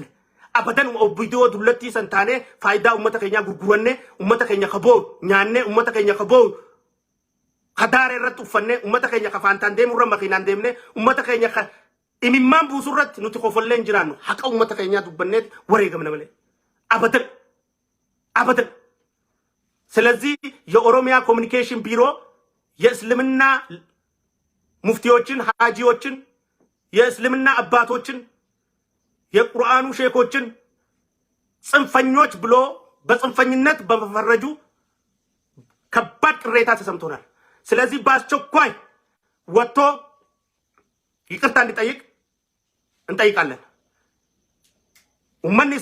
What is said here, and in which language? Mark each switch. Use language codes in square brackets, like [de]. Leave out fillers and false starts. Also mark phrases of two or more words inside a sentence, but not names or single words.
[om] Abadan obidoo dullattii san taanee faayidaa ummata keenyaa gurguranne ummata keenya kaboo nyaanne ummata keenya kaboo hadaare irratti uffanne ummata keenya kafaantaan deemurra makiinaan deemne ummata keenya imimmaan buusuu irratti nuti kofolleen jiraannu haqa ummata keenyaa dubbanneet wareegamna malee abadan. [am] ስለዚህ የኦሮሚያ ኮሚኒኬሽን ቢሮ የእስልምና ሙፍቲዎችን ሐጂዎችን የእስልምና አባቶችን የቁርአኑ ሼኮችን ጽንፈኞች ብሎ በጽንፈኝነት በመፈረጁ ከባድ ቅሬታ ተሰምቶናል። ስለዚህ በአስቸኳይ ወጥቶ ይቅርታ እንዲጠይቅ እንጠይቃለን። ኡመን